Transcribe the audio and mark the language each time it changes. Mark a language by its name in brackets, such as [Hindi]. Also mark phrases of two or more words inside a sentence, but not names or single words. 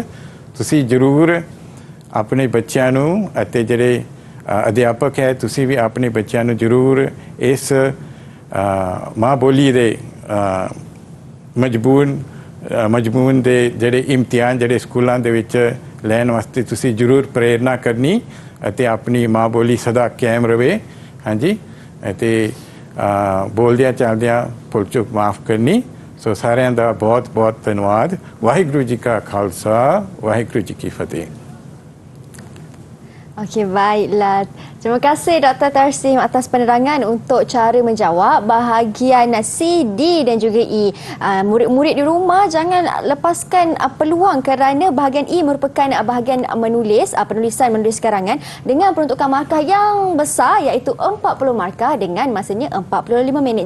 [Punjabi] ਤੁਸੀਂ ਜ਼ਰੂਰ ਆਪਣੇ ਬੱਚਿਆਂ ਨੂੰ ਅਤੇ ਜਿਹੜੇ ਅਧਿਆਪਕ ਹੈ ਤੁਸੀਂ ਵੀ ਆਪਣੇ ਬੱਚਿਆਂ ਨੂੰ ਜ਼ਰੂਰ ਇਸ ਮਾਂ ਬੋਲੀ ਦੇ ਮਜ਼ਬੂਨ ਦੇ ਜਿਹੜੇ ਇਮਤਿਹਾਨ ਜਿਹੜੇ ਸਕੂਲਾਂ ਦੇ ਵਿੱਚ ਲੈਣ ਵਾਸਤੇ ਤੁਸੀਂ ਜ਼ਰੂਰ ਪ੍ਰੇਰਨਾ ਕਰਨੀ ਅਤੇ ਆਪਣੀ ਮਾਂ ਬੋਲੀ ਸਦਾ ਕਾਇਮ ਰਵੇ। ਹਾਂਜੀ ਅਤੇ ਬੋਲਦਿਆਂ ਚੱਲਦਿਆਂ ਭੁੱਲ ਚੁੱਕ ਮਾਫ ਕਰਨੀ। ਸੋ ਸਾਰਿਆਂ ਦਾ ਬਹੁਤ ਬਹੁਤ ਧੰਨਵਾਦ। ਵਾਹਿਗੁਰੂ ਜੀ ਕਾ ਖਾਲਸਾ, ਵਾਹਿਗੁਰੂ ਜੀ ਕੀ ਫਤਿਹ। [Malay] Okey, baiklah. Terima kasih Dr. Tarsim atas penerangan untuk cara menjawab bahagian C, D dan juga E. Murid-murid di rumah jangan lepaskan peluang kerana bahagian E merupakan bahagian menulis karangan dengan peruntukan markah yang besar iaitu 40 markah dengan masanya 45 minit.